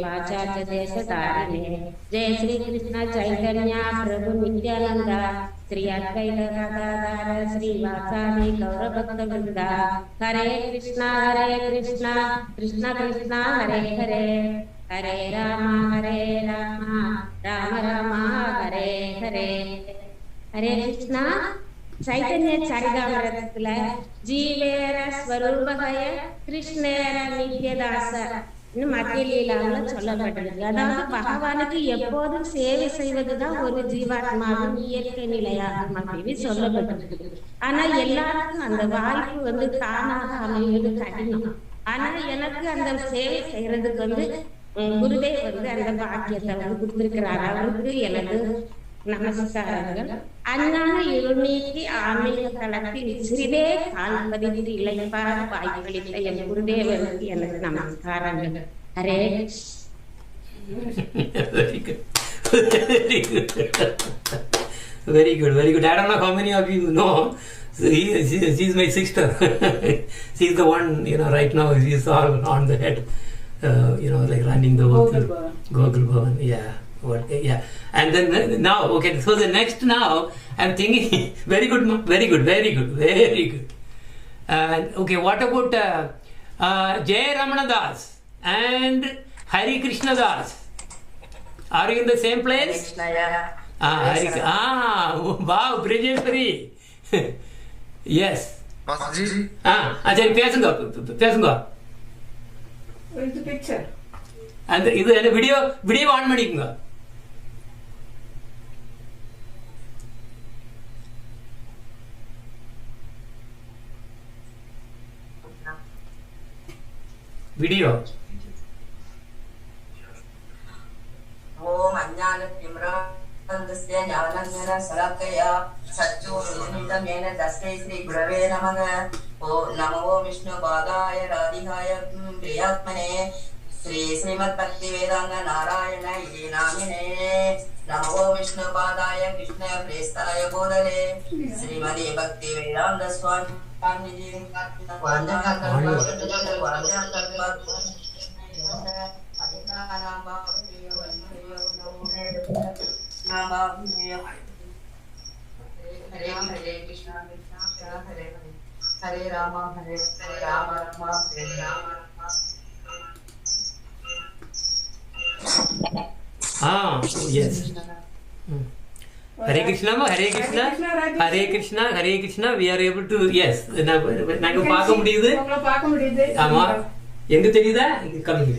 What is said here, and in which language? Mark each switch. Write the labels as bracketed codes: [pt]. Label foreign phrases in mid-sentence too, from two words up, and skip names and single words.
[sa] Pachata Desatarine Jai Sri Krishna Chaitanya Prabhu Nityananda Sri Advaita Gadadhara Sri Vasadi Gauravakta Vrinda Hare Krishna Krishna Krishna Hare Hare Hare Rama Rama Rama Hare Hare ஹரே ஹரே கிருஷ்ணா. [ta] சைத்தன்ய சரிதாமிரதத்துல [bn] জীবের স্বরূপ হয় কৃষ্ণের নিত্যদাস [ta] மத்திய லீலாவில் சொல்லப்பட்டிருக்கு. அதாவது பகவானுக்கு எப்போதும் சேவை செய்வதுதான் ஒரு ஜீவாத்மாவின் இயற்கை நிலையாக மத்திய சொல்லப்பட்டிருக்கு. ஆனா எல்லாருக்கும் அந்த வாய்ப்பு தானாக அமைவது கடினம். ஆனா எனக்கு அந்த சேவை செய்யறதுக்கு குருதேவ் அந்த பாக்கியத்தை கொடுத்திருக்கிறார். அவருக்கு எனக்கு நமஸ்காரங்கள். அஞ்ஞான இருநீக்கி ஆன்மீக தளத்தில் சிறிதே கால் பதித்து இளைப்பார வாய்ப்பளித்த என் குருதேவருக்கு எனக்கு நமஸ்காரங்கள். ஹரே [en] Very good. Very good, very good. I don't know how many of you know. So she's my sister. She's the one, right now she's all on the head, like running the whole Gokul Bhavan. Yeah. Yeah. And then now, okay, so the next now, I'm thinking, very good, very good, very good, very good. Okay, what about Jay Ramana Das and Hari Krishna Das? Are you in the same place? Wow, Brajeshwari. Yes. [ta] சரி பேசுங்க. அந்த இது என்ன வீடியோ ஆன் பண்ணிக்கோங்க. வீடியோ. [sa] ஓம் அஞ்ஞான திம்ரந்தஸ்ய ஞானஞான சலக்கயா சச்சோநிதமேன தஸ்மை ஸ்ரீ குரவே நமக. ஓம் நமோ விஷ்ணு பாதாய ராதிகாய பிரியாத்மனே श्री श्रीमद भक्ति वेदांत नारायण इति नामिने. नमो विष्णु पादाय कृष्ण प्रेष्ठाय बोधले श्रीमदे भक्ति वेदांत स्वामी हरे हरे कृष्ण हरे हरे राम हरे राम राम हरे राम. [en] Yes. [sa] Hare Krishna, Hare Krishna, Hare Krishna, Hare Krishna. [en] We are able to, yes. [ta] நாங்க பார்க்க முடியுது. ஆமா. எங்க தெரியுதா? [en] come here.